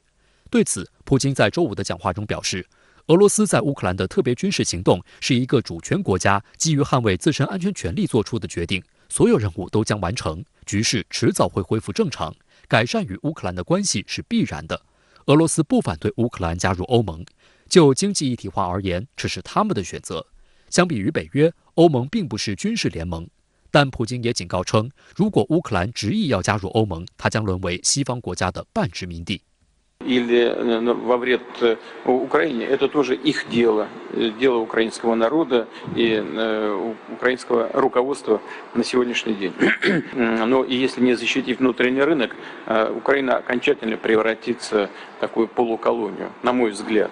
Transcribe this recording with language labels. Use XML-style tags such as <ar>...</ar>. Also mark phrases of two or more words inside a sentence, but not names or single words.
<zh>对此，普京在周五的讲话中表示，俄罗斯在乌克兰的特别军事行动是一个主权国家基于捍卫自身安全权利做出的决定，所有任务都将完成，局势迟早会恢复正常，改善与乌克兰的关系是必然的。俄罗斯不反对乌克兰加入欧盟，就经济一体化而言，这是他们的选择。相比于北约，欧盟并不是军事联盟。但普京也警告称，如果乌克兰执意要加入欧盟，它将沦为西方国家的半殖民地。</zh> <ru>Или во вред Украине, это тоже их дело, дело украинского народа и украинского руководства на сегодняшний день. Но если не защитить внутренний рынок, Украина окончательно превратится в такую полуколонию, на мой взгляд.</ru>